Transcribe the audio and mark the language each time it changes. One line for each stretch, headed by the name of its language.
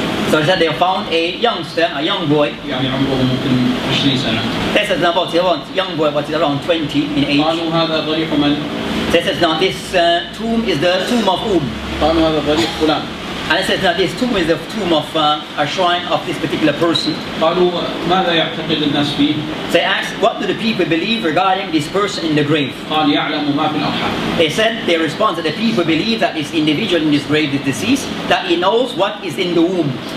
English: So they said they found a youngster, a young boy.
Arabic: يعني عمره ممكن 20 سنة.
English: They said about a young boy, but around 20 in age.
Arabic: قالوا هذا ضريح من؟
English: So it says, now this tomb is the tomb of whom?
Arabic: قالوا هذا ضريح فلان.
English: And it says, now this tomb is the tomb of a shrine of this particular person.
Arabic: قالوا ماذا يعتقد الناس فيه؟
English: So they asked, what do the people believe regarding this person in the grave?
Arabic: قال يعلم ما في الأرحام.
English: They said, their response that the people believe that this individual in this grave is deceased, that he knows what is in the womb.